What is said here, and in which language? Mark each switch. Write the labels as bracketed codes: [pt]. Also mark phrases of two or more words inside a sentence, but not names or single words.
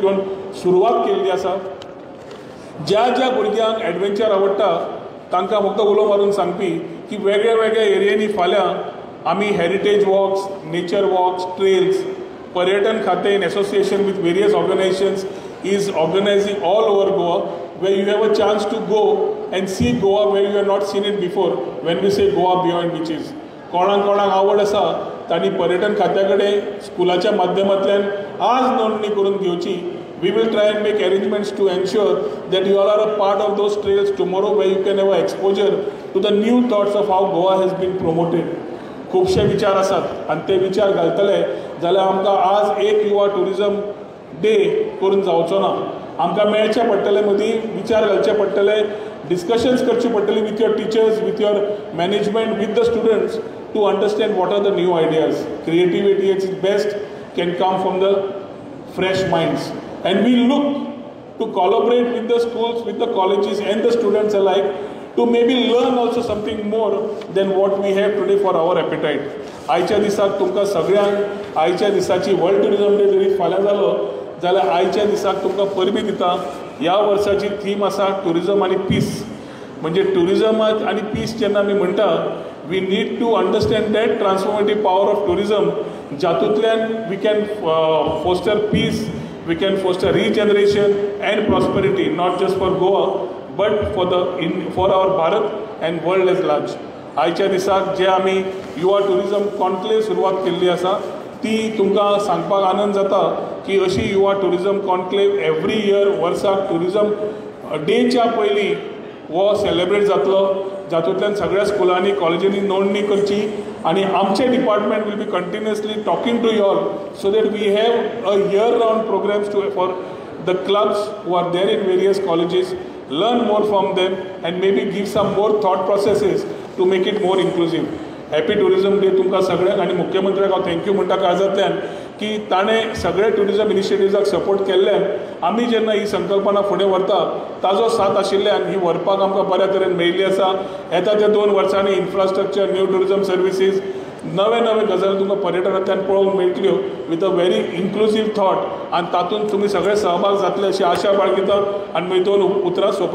[kok] घेवन सुरवात केल्ली आसा ज्या ज्या भुरग्यांक एडवेंचर आवडटा तांकां फक्त उलो मारून सांगपी की वेगळ्या वेगळ्या एरियांनी फाल्यां आमी [en] heritage walks nature walks trails [kok] पर्यटन खातें [en] in association with various organisations is organising all over Goa where you have a chance to go and see Goa where you have not seen it before when we say Goa beyond beaches. [kok] कोणाक आवड आसा तांणी पर्यटन खात्या कडेन स्कुलाच्या माध्यमांतल्यान आज नोंदणी करून घेवची [en] we will try and make arrangements to ensure that you all are a part of those trails tomorrow way you can have a exposure to the new thoughts of how Goa has been promoted [kok] खुबशे विचार आसात आनी ते विचार घालतले जाल्यार आमकां आज एक युवा ट्युरिजम डे करून जावचो ना आमकां मेळचे पडटले मदीं विचार घालचे पडटले डिस्कशन्स करची पडटली [en] with your teachers with your management with the students to understand what are the new ideas creativity is best can come from the fresh minds and we look to collaborate with the schools with the colleges and the students alike to maybe learn also something more than what we have today for our appetite. [kok] आयच्या दिसाक तुमकां सगळ्यांक आयच्या दिसाची वर्ल्ड ट्युरिजम डे जरी फाल्यां जालो जाल्यार आयच्या दिसाक तुमकां परबी दिता ह्या वर्साची थीम आसा ट्युरिजम आनी पीस म्हणजे ट्युरिजम आनी पीस जेन्ना आमी म्हणटा [en] we need to understand that transformative power of tourism, [kok] जातूंतल्यान [en] we can foster peace, we can foster regeneration and prosperity, not just for Goa but for our Bharat and world at large. [kok] आयच्या दिसाक जे आमी युवा टुरिझम कॉन्क्लेव सुरवात केल्ली आसा ती तुमकां सांगपाक आनंद जाता की अशी युवा टुरिझम [en] conclave every year [kok] वर्साक टुरिझम डेच्या पयलीं हो सेलेब्रेट जातलो, जातूंतल्यान सगळ्या स्कुलांनी कॉलेजींनी नोंदणी करची आनी आमचें डिपार्टमेंट [en] will be continuously talking to you all so that we have a year round programs for the clubs who are there in various colleges, learn more from them and maybe give some more thought processes to make it more inclusive. happy tourism day [kok] तुमकां सगळ्यांक आनी मुख्यमंत्र्याक हांव थँक्यू म्हणटा काळजांतल्यान की ताणें सगळे टुरिझम इनिशिएटिव्जाक सपोर्ट केल्ल्यान आमी जेन्ना ही संकल्पना फुडें व्हरता ताजो साथ आशिल्ल्यान ही व्हरपाक आमकां बऱ्या तरेन मेळिल्ली आसा. येता त्या 2 वर्सांनी इन्फ्रास्ट्रक्चर, [en] new tourism services, [kok] नवे नवे गजाली तुमकां पर्यटनांतल्यान पळोवंक मेळटल्यो [en] with a very inclusive thought [kok] आनी तातूंत तुमी सगळे सहभाग जातले अशी आशा बाळगिता आनी 2 उतरां सोंपयता.